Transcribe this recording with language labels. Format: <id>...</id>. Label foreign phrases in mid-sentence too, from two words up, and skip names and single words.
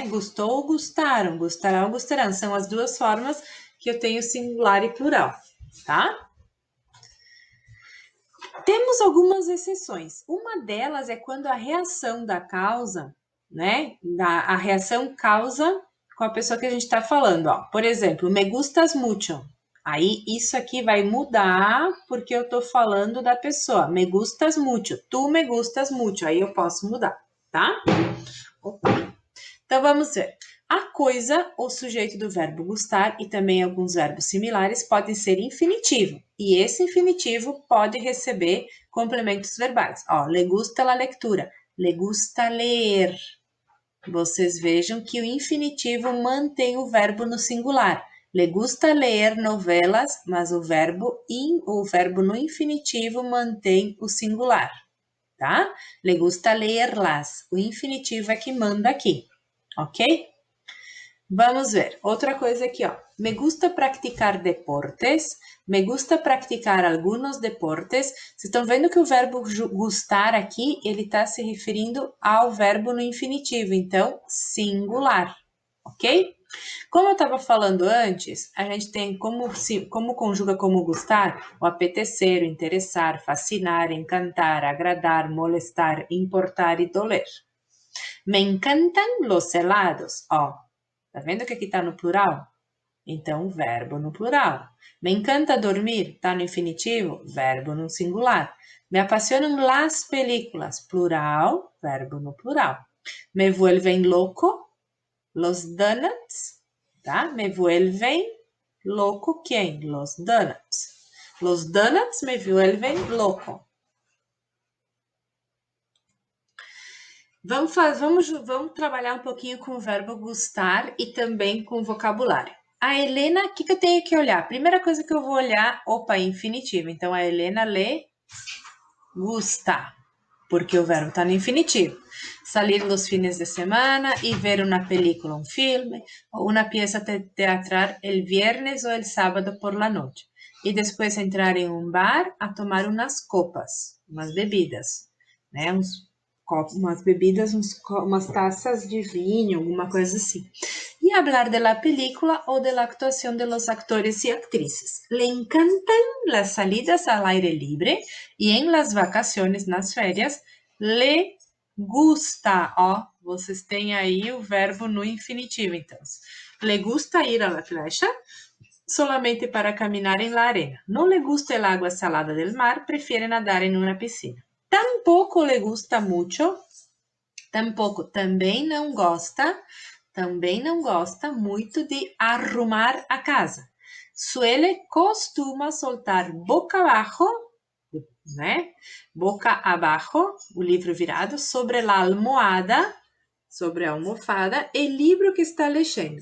<pt>Gustou ou gustaram, gustará ou gustarão. São as duas formas que eu tenho singular e plural, tá? Temos algumas exceções. Uma delas é quando a reação da causa, né? A reação causa com a pessoa que a gente está falando, ó. Por exemplo,</pt> <es>me gustas mucho.</es> <pt>Aí, isso aqui vai mudar porque eu tô falando da pessoa.</pt> <es>Me gustas mucho. Tu me gustas mucho.</es> <pt>Aí eu posso mudar, tá? Então, vamos ver. A coisa, o sujeito do verbo gustar e também alguns verbos similares podem ser infinitivo. E esse infinitivo pode receber complementos verbais. Ó,</pt> <es>le gusta la lectura. Le gusta ler.</es> <pt>Vocês vejam que o infinitivo mantém o verbo no singular.</pt> <es>Le gusta</es> <pt>ler novelas, mas o verbo no infinitivo mantém o singular, tá?</pt> <es>Le gusta leerlas.</es> <pt>O infinitivo é que manda aqui, ok? Vamos ver. Outra coisa aqui, ó.</pt> <es>Me gusta practicar deportes. Me gusta practicar algunos deportes.</es> <pt>Vocês estão vendo que o verbo gustar aqui, ele está se referindo ao verbo no infinitivo, então, singular, ok? Como eu estava falando antes, a gente tem como conjuga como gustar, o apetecer, o interessar, fascinar, encantar, agradar, molestar, importar e doler.</pt> <es>Me encantan los helados,</es> <pt>ó. Tá vendo que aqui tá no plural? Então, verbo no plural.</pt> <es>Me encanta dormir,</es> <pt>tá no infinitivo, verbo no singular. Me apaixonam</pt> <es>las películas,</es> <pt>plural, verbo no plural.</pt> <es>Me vuelven loco, los donuts, tá? Me vuelven loco quem? Los donuts. Los donuts me vuelven loco.</es> <pt>Vamos trabalhar um pouquinho com o verbo gustar e também com o vocabulário. A Helena, o que eu tenho que olhar? Primeira coisa que eu vou olhar, infinitivo. Então, a Helena</pt> <es>le gusta,</es> <pt>porque o verbo está no infinitivo.</pt> <es>Salir los fines de semana y ver una película, un filme o una pieza teatral el viernes o el sábado por la noche. Y después entrar en un bar a tomar unas copas,</es> <pt>umas bebidas, né? Umas bebidas, umas taças de vinho, alguma coisa assim.</pt> <es>Y hablar de la película o de la actuación de los actores y actrices. Le encantan las salidas al aire libre y en las vacaciones,</es> <pt>nas férias,</pt> <es>le gusta,</es> <pt>ó, vocês têm aí o verbo no infinitivo, então.</pt> <es>Le gusta ir a la playa solamente para caminar en la arena. No le gusta el agua salada del mar, prefiere nadar en una piscina. Tampoco le gusta mucho.</es> <pt>Tampouco, também não gosta muito de arrumar a casa.</pt> <es>Suele costuma soltar boca abajo, né? Boca abajo,</es> <pt>o livro virado, sobre a almofada, o livro que está lendo.</pt>